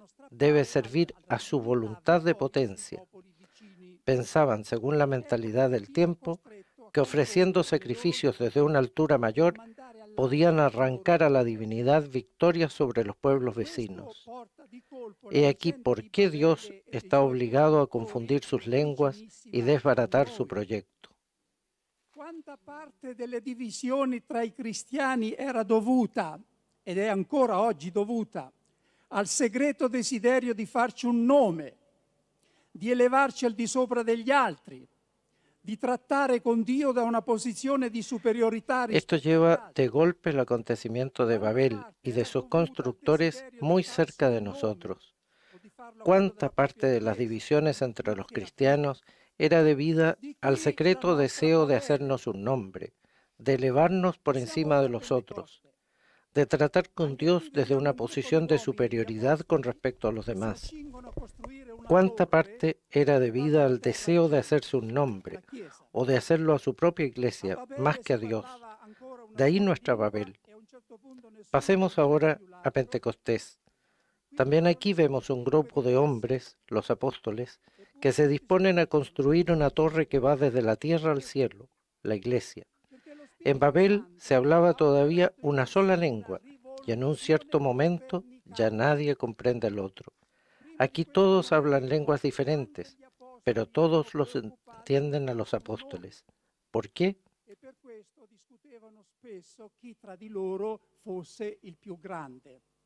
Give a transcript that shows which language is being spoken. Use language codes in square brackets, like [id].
[es] Debe servir a su voluntad de potencia. Pensaban, según la mentalidad del tiempo, que ofreciendo sacrificios desde una altura mayor, podían arrancar a la divinidad victorias sobre los pueblos vecinos. He aquí por qué Dios está obligado a confundir sus lenguas y desbaratar su proyecto. [it] Quanta parte delle divisioni tra i cristiani era dovuta, ed è ancora oggi dovuta, al segreto desiderio di farci un nome, di elevarci al di sopra degli altri, di trattare con Dio da una posizione di superiorità. [es] Esto lleva de golpe el acontecimiento de Babel y de sus constructores muy cerca de nosotros. ¿Cuánta parte de las divisiones entre los cristianos era debida al secreto deseo de hacernos un nombre, de elevarnos por encima de los otros, de tratar con Dios desde una posición de superioridad con respecto a los demás? ¿Cuánta parte era debida al deseo de hacerse un nombre o de hacerlo a su propia iglesia más que a Dios? De ahí nuestra Babel. Pasemos ahora a Pentecostés. También aquí vemos un grupo de hombres, los apóstoles, que se disponen a construir una torre que va desde la tierra al cielo, la iglesia. En Babel se hablaba todavía una sola lengua y en un cierto momento ya nadie comprende al otro. Aquí todos hablan lenguas diferentes, pero todos los entienden a los apóstoles. ¿Por qué? [it] E per questo discutevano spesso chi tra di loro fosse il più grande.